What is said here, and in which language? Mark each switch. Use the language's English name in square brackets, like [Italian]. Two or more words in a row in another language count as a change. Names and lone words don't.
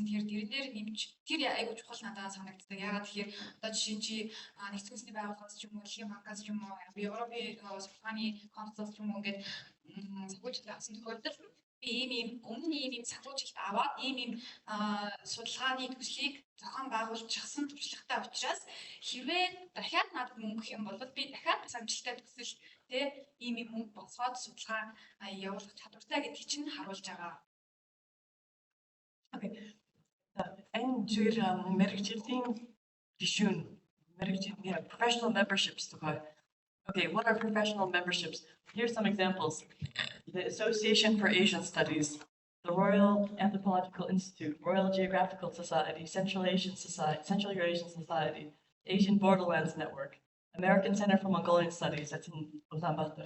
[Mongolian] Тэгэхээр дэрэн дээр нэмж тэр айгуу чухал надад санагддаг. Ягаад тэгэхээр одоо жишээ нь чи нэгдсэн үндэсний байгууллагаас ч юм уу, дэлхийн банкаас ч юм уу, Европын судалгааны консорциумаас ч юм уу ингээд санхүүжилт авсан тохиолдолд би ийм өмнө санхүүжилт аваад ийм судалгааны төслийг зохион байгуулчихсан туршлагатай учраас хэрвээ дахиад надад мөнгө өгөх юм бол би дахиад бас амжилттай төсөл тэ ийм мөнгө босгоод судалгаа явуулах чадвартай гэдгийг чинь харуулж байгаа. [English] Okay. And [Mongolian] мэргэжлийн гишүүн мэргэжлийн [English] professional memberships [Mongolian] тухай. [English] Okay, what are professional memberships? Here's some examples. The Association for Asian Studies, the Royal Anthropological Institute, Royal Geographical Society, Central Eurasian Society, Asian Borderlands Network, American Center for Mongolian Studies, that's in Ulaanbaatar.